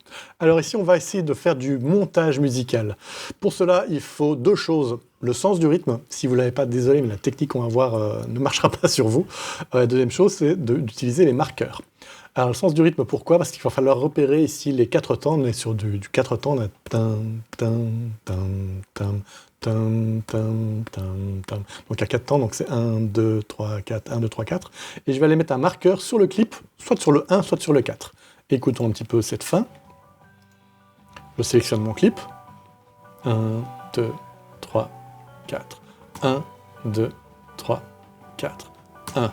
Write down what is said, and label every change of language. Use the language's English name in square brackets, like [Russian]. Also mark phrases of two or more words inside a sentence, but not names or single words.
[French] Alors ici, on va essayer de faire du montage musical. Pour cela, il faut deux choses. Le sens du rythme, si vous ne l'avez pas, désolé, mais la technique qu'on va voir ne marchera pas sur vous. La deuxième chose, c'est d'utiliser les marqueurs. Alors le sens du rythme, pourquoi? Parce qu'il va falloir repérer ici les 4 temps. On est sur du 4 temps, on a tam, tam, tam, tam, tam, tam, tam, tam. Donc à 4 temps, donc c'est 1, 2, 3, 4, 1, 2, 3, 4. Et je vais aller mettre un marqueur sur le clip, soit sur le 1, soit sur le 4. Écoutons un petit peu cette fin. Je sélectionne mon clip. 1, 2, 3, 4. 1, 2, 3, 4, 1.